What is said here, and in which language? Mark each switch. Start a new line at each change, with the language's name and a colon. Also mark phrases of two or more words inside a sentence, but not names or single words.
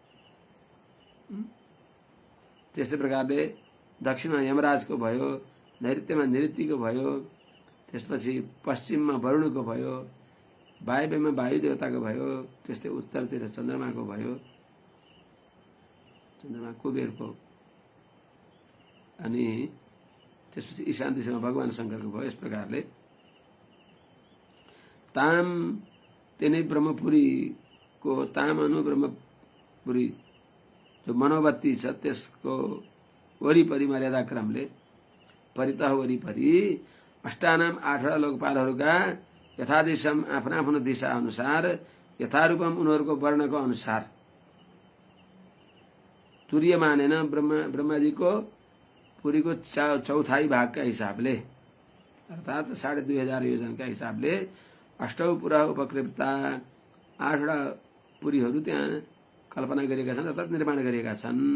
Nepali: त्यस्तै प्रकारले दक्षिणमा यमराजको भयो, नैऋत्यमा निऋतिको भयो, त्यसपछि पश्चिममा वरुणको भयो, वायव्यमा वायु देवताको भयो, त्यस्तै उत्तरतिर चन्द्रमाको भयो, चन्द्रमा कुबेरको, अनि त्यसपछि ईशान दिशामा भगवान शंकरको भयो। यस प्रकारले
Sanskrit: ताम तेनै
Nepali: ब्रह्मपुरीको
Sanskrit: ताम अनु
Nepali: ब्रह्मपुरी जो मनोवत्ती छ त्यसको वरिपरि मर्यादा क्रमले परितः वरिपरि अष्टानाम 8वटा लोकपालहरूका यथादिशम आफ्नो दिशा अनुसार यथारूपम उनीहरूको वर्णको अनुसार
Sanskrit: तुरीय मानेन
Nepali: ब्रह्माजीको पुरीको चौथाई भागका हिसाबले अर्थात् 2,500 योजनका हिसाबले
Sanskrit: अष्टौ पुरा उपकृप्ता
Nepali: 8वटा पुरीहरू त्यहाँ कल्पना गरिएका छन् अर्थात् निर्माण गरिएका छन्।